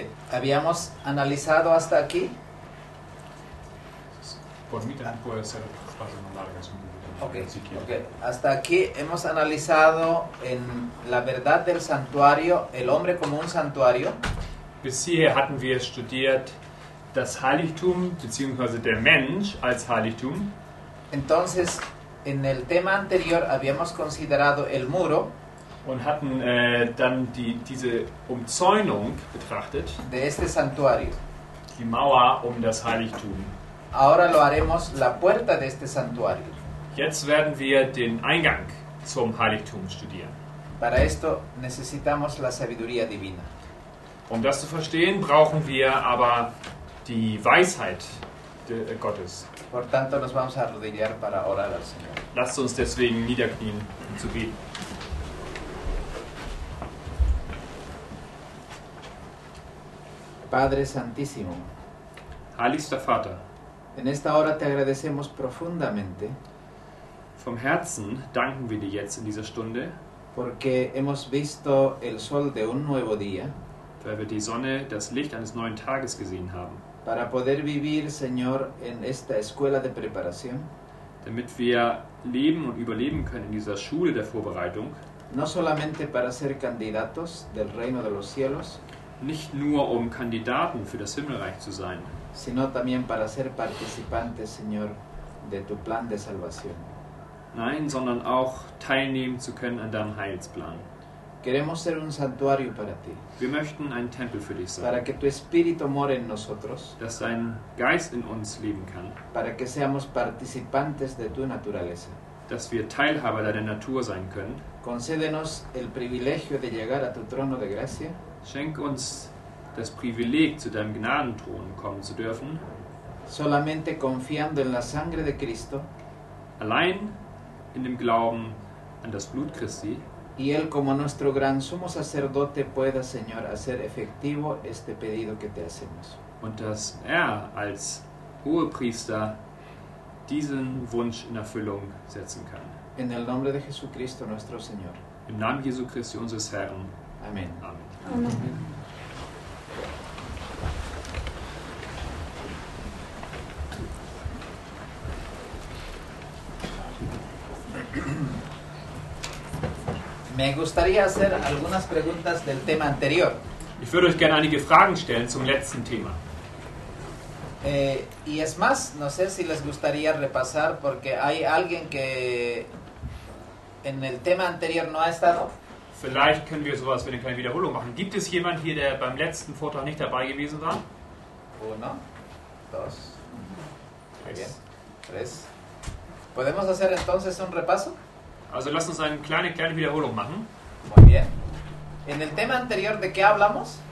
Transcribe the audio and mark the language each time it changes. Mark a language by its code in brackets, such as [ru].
[es] habíamos analizado hasta aquí. Por mí también puede ser fácil más larga, es un poquito si quiere. Okay. Hasta aquí hemos analizado en la verdad del santuario, el hombre como un santuario. [de] Bis hierher hatten wir studiert das Heiligtum bzw. der Mensch als Heiligtum. [es] Entonces, en el tema anterior habíamos considerado el muro [de] Und hatten dann diese Umzäunung betrachtet, [es] de este santuario. [de] die Mauer um das Heiligtum. [es] Ahora lo haremos la puerta de este santuario. [de] Jetzt werden wir den Eingang zum Heiligtum studieren. [es] Para esto necesitamos la sabiduría divina. [de] Um das zu verstehen, brauchen wir aber die Weisheit Gottes. [es] Por tanto, nos vamos a arrodillar para orar al Señor. [de] Lasst uns deswegen niederknien, um zu beten. [es] Padre Santísimo, [de] Heiligster Vater, [es] en esta hora te agradecemos profundamente [de] vom Herzen danken wir dir jetzt in dieser Stunde, [es] porque hemos visto el sol de un nuevo día [de] weil wir die Sonne, das Licht eines neuen Tages gesehen haben, [es] para poder vivir, Señor, en esta escuela de preparación, [de] damit wir leben und überleben können in dieser Schule der Vorbereitung, [es] no solamente para ser candidatos del reino de los cielos, [de] nicht nur um Kandidaten für das Himmelreich zu sein, [es] sino también para ser participantes, Señor, de tu plan de salvación. [de] nein, sondern auch teilnehmen zu können an deinem Heilsplan. [es] Queremos ser un santuario para ti, [de] Wir möchten ein Tempel für dich [es] para [de] sein, [es] que tu espíritu more en nosotros, [de] dass dein Geist in uns leben kann, [es] para que seamos participantes de tu naturaleza. [de] dass wir Teilhaber deiner Natur sein können. [es] Concédenos el privilegio de llegar a tu trono de gracia, [de] Schenk uns das Privileg, zu deinem Gnadenthron kommen zu dürfen, [es] solamente confiando en la sangre de Cristo [de] allein in dem Glauben an das Blut Christi, [es] y Él como nuestro gran sumo sacerdote pueda, Señor, hacer efectivo este pedido que te hacemos. [de] und dass er als Hohepriester diesen Wunsch in Erfüllung setzen kann. [es] En el nombre de Jesucristo nuestro Señor. [de] Im Namen Jesu Christi, unseres Herrn. [es] Amén. [de] Amen. [es] Me gustaría hacer algunas preguntas del tema anterior. [de] Ich würde euch gerne einige Fragen stellen zum letzten Thema. [es] Y es más, no sé si les gustaría repasar porque hay alguien que en el tema anterior no ha estado. [de] Vielleicht können wir sowas wie eine kleine Wiederholung machen. Gibt es jemand hier, der beim letzten Vortrag nicht dabei gewesen war? [es] 1, 2, muy bien, 3. ¿Podemos hacer entonces un repaso? [de] Also lasst uns eine kleine Wiederholung machen. [es] Muy bien. En el tema anterior, ¿de qué hablamos?